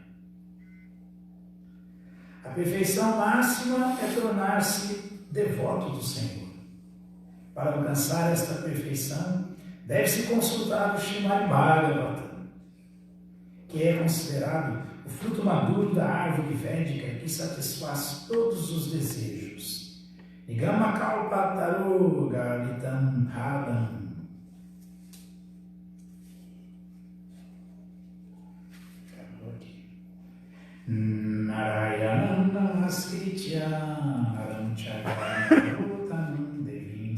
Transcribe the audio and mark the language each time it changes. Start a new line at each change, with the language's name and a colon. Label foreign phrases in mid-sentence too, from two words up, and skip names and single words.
Portuguese: A perfeição máxima é tornar-se devoto do Senhor. Para alcançar esta perfeição, deve-se consultar o Srimad Bhagavatam, que é considerado o fruto maduro da árvore védica que satisfaz todos os desejos.
Sanskrit: निगम कल्प तरो गलितम् हदम्. नारायणम् नमस्कृत्य नरम् चक्रम् देवीम्